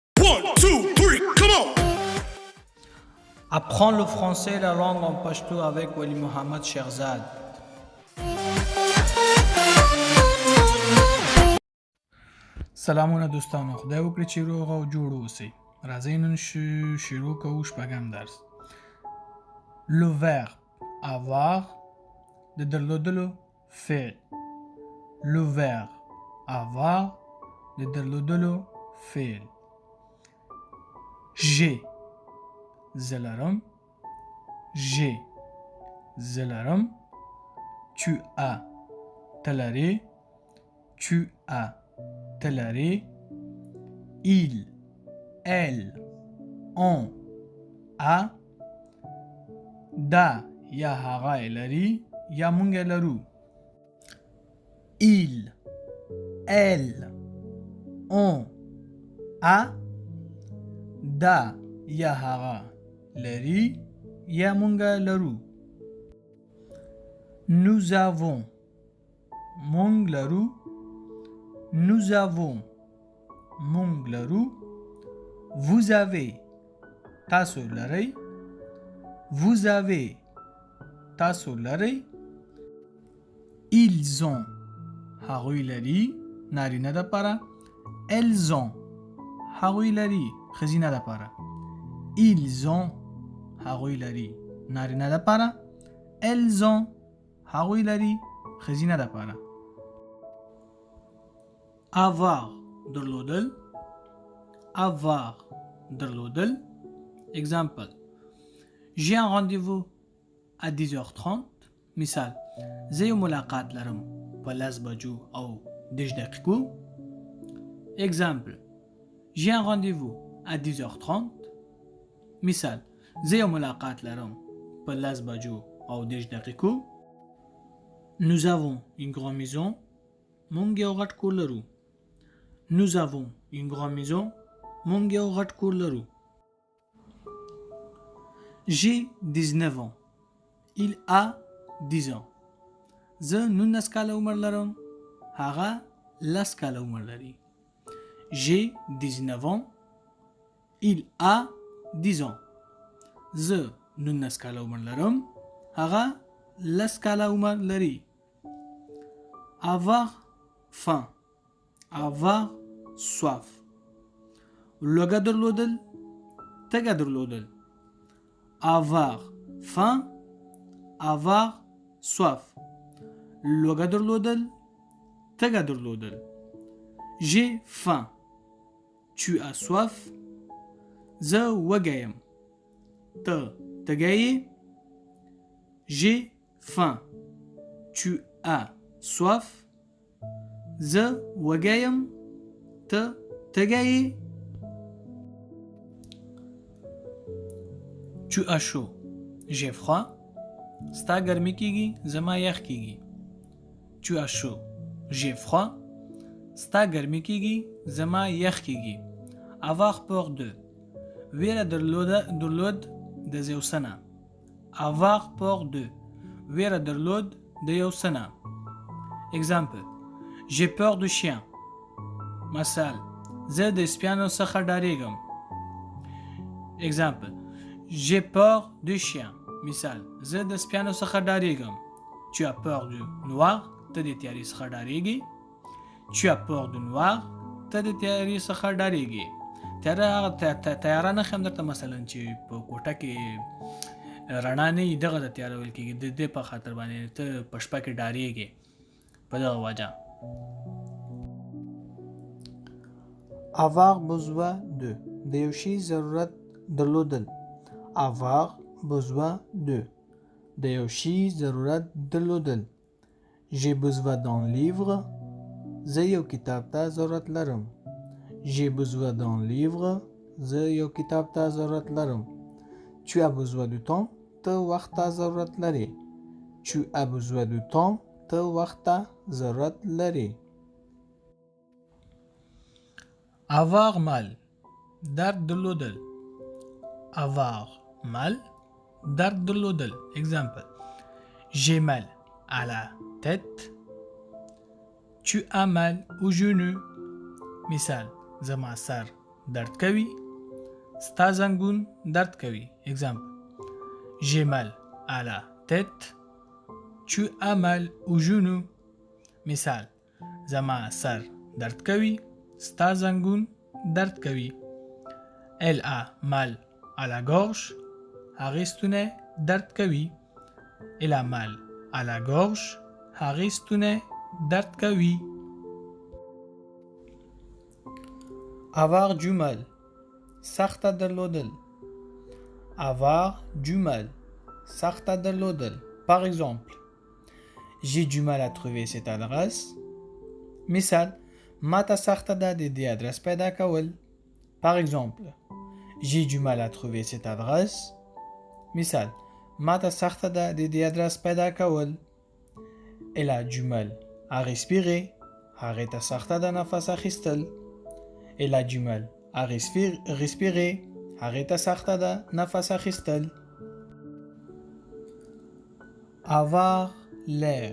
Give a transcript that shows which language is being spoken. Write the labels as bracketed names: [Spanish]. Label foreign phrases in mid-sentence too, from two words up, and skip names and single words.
[English] 1, 2, 3, come on! [French] Apprends le français et la langue en pashto avec Wali Mohamed Sherzad. [Pashto] سلامونه دوستانو، خدای وکړي چې روغ او جوړ اوسئ. راځئ نن شروع کوو شپږم درس. [French] Le verbe avoir [Pashto] د درلودلو فعل. [French] Le verbe avoir [Pashto] د درلودلو فعل. [French] J'ai زلرم. J'ai زلرم. Tu as تلری. Tu as تلری. Il, elle, on, a. [Pashto] دا یا هغه لري یا مونږ لرو. [French] Il, elle, on, a. [Pashto] دا یا هغه لري یا مونږ لرو. [French] Nous avons [Pashto] مونږ لرو. [French] Nous avons [Pashto] مونږ لرو. [French] Vous avez [Pashto] تاسو لرئ. [French] Vous avez [Pashto] تاسو لرئ. [French] Ils ont [Pashto] هغوی لري نارینه د پاره. [French] Elles ont [Pashto] هغوی لري ښځینه د پاره. [French] Ils ont [Pashto] هغوی لري نارینه د پاره. [French] Elles ont [Pashto] هغوی لري ښځینه د پاره. [French] Avoir درلودل. Avoir درلودل. Exemple. J'ai un rendez-vous à 10h30. [Pashto] مثال زه یو ملاقات لرم په 10 بجو او 10 دقیقو. [French] Exemple. J'ai un rendez-vous à 10h30. [Pashto] مثال زه یو ملاقات لرم په 10 بجو او 10 دقیقو. [French] Nous avons une grande maison. [Pashto] مونږ یو غټ کور لرو. [French] Nous avons une grande maison. [Pashto] مونږ یو غټ کور لرو. [French] J'ai 19 ans. Il a 10 ans. [Pashto] زه 19 کاله عمر لرم. هغه 10 کاله عمر لري. [French] J'ai 19 ans. Il a 10 ans. [Pashto] زه 19 کاله عمر لرم. هغه 10 کاله عمر لري. [French] Avoir faim. Avoir soif. [Pashto] لوږه درلودل. تږه درلودل. [French] Avoir faim. Avoir soif. [Pashto] لوږه درلودل. تږه درلودل. [French] J'ai faim. Tu as soif. [Pashto] زه وږی یم. ته تږی یې. [French] J'ai faim. Tu as soif. [Pashto] زه وږی یم. ته تږی یې. [French] Tu as chaud. J'ai froid. [Pashto] ستا ګرمي کیږي. زما یخ کیږي. [French] Tu as chaud. J'ai froid. [Pashto] ستا ګرمي کیږي. زما یخ کیږي. [French] Avoir peur de. [Pashto] ویره درلود د یو څه نه. [French] Avoir peur de. [Pashto] ویره درلود د یو څه نه. [French] Exemple. J'ai peur de chien. [Pashto] مثال زه د سپیانو څخه ډاریږم. [French] Exemple. J'ai peur de chien. [Pashto] مثال زه د سپیانو څخه ډاریږم. [French] Tu as peur du noir. [Pashto] ته د تیارې څخه ډاریږي. Tu as peur du noir. ته د تیارې څخه ډاریږي. تیاره نښه هم درته مثلا چې په کوټه کې رڼا نه وي دغه د تیاره ویل کېږي. د دې په خاطر باندې ته په شپه کې ډاریږي په دغه وجه. [French] Avoir besoin de. [Pashto] د یو شي ضرورت درلودل. [French] Avoir besoin de. [Pashto] د یو شي ضرورت درلودل. [French] J'ai besoin d'un livre. [Pashto] زه یو کتاب ته ضرورت لرم. [French] J'ai besoin d'un livre. [Pashto] زه یو کتاب ته ضرورت لرم. [French] Tu as besoin de temps. [Pashto] ته وخت ته ضرورت لري. [French] Tu as besoin de temps. [Pashto] ته وخت ته ضرورت لري. [French] Avoir mal. [Pashto] درد درلودل. [French] Avoir mal. [Pashto] درد درلودل. [French] Exemple. J'ai mal à la tête. Tu as mal au genou. [Pashto] مثال زما سر درد کوي. ستا زنګون درد کوي. [French] Exemple. J'ai mal à la tête. Tu as mal au genou. [Pashto] مثال. زما سر درد کوي. ستا زنګون درد کوي. [French] Elle a mal à la gorge. [Pashto] هغې ستونی درد کوي. [French] Elle a mal à la gorge. [Pashto] هغې ستونی درد کوي. [French] Avoir du mal. [Pashto] سخته درلودل. [French] Avoir du mal. [Pashto] سخته درلودل. [French] Par exemple, j'ai du mal à trouver cette adresse. [Pashto] مثال. ما ته سخته ده د دې ادرس پیدا کول. [French] Par exemple, j'ai du mal à trouver cette adresse. [Pashto] مثال. ما ته سخته ده د دې ادرس پیدا کول. [French] Elle a du mal à respirer. [Pashto] هغې ته سخته ده نفس اخیستل. [French] Elle a du mal à respirer. [Pashto] هغې ته سخته ده نفس اخیستل. [French] Avoir l'air.